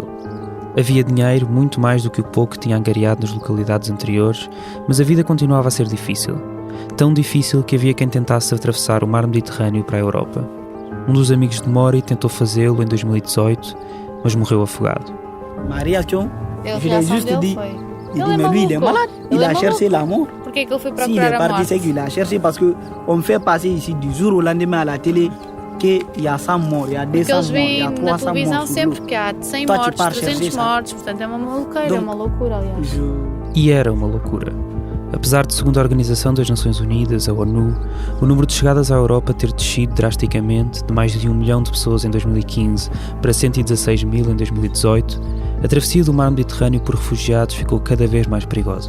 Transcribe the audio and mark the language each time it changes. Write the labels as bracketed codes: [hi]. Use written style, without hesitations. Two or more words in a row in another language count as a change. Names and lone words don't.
[pt] Havia dinheiro, muito mais do que o pouco que tinha angariado nas localidades anteriores, mas a vida continuava a ser difícil. Tão difícil que havia quem tentasse atravessar o mar Mediterrâneo para a Europa. Um dos amigos de Mori tentou fazê-lo em 2018, mas morreu afogado. [fr] Maria Chon, je l'ai juste dit. Il dit, mais lui, il est malade. Il a cherché la mort. [pt] Porquê que ele foi procurar [fr] il est [pt] a [fr] parti, [pt] morte? [fr] c'est qu'il a cherché parce qu'on me fait passer ici du jour au lendemain à la télé qu'il y a 100 morts, il y a 200 morts, il y a 300 morts. [pt] Na televisão [fr] sur [pt] sempre [fr] l'eau. [pt] que há 100 [fr] Toi, tu [pt] mortes, [fr] pars [pt] 300 [fr] chercher ça. [pt] mortes, portanto é uma maluqueira, é uma loucura, aliás. E era uma loucura. Apesar de, segundo a Organização das Nações Unidas, a ONU, o número de chegadas à Europa ter descido drasticamente de mais de 1 milhão de pessoas em 2015 para 116 mil em 2018, a travessia do mar Mediterrâneo por refugiados ficou cada vez mais perigosa.